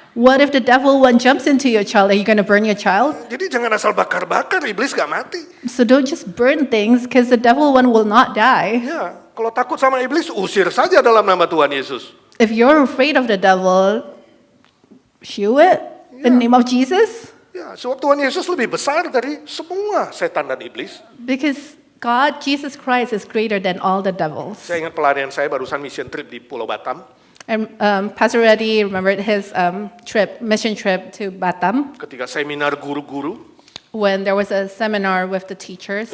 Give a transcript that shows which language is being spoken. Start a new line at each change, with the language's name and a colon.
English: What if the devil one jumps into your child? Are you going to burn your child?
Indonesian: Jadi jangan asal bakar-bakar, iblis gak mati.
English: So don't just burn things because the devil one will not die.
Indonesian: Ya, kalau takut sama iblis, usir saja dalam nama Tuhan Yesus.
English: If you're afraid of the devil, shoo it in the name of Jesus.
Indonesian: Ya, sebab Tuhan Yesus lebih besar dari semua setan dan iblis.
English: Because God, Jesus Christ, is greater than all the devils.
Indonesian: Saya ingat pelarian saya barusan
English: mission trip
Indonesian: di Pulau Batam.
English: And Pastor Reddy remembered his mission trip to Batam,
Indonesian: Ketika seminar guru-guru,
English: when there was a seminar with the teachers.